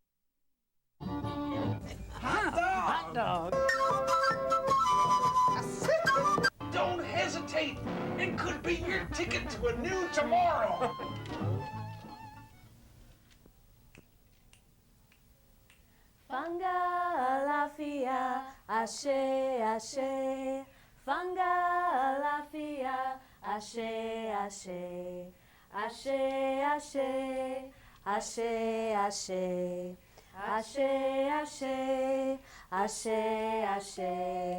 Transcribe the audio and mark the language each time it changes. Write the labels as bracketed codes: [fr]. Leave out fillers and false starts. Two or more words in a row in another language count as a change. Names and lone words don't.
[en] Hot dog! Don't hesitate. It could be your ticket to a new tomorrow. [yo] Fanga lafia, ashe, ashe. Fanga lafia, ashe, ashe. Ashe, ashe. Ashe, ashe. Ashe, ashe. Ashe, ashe.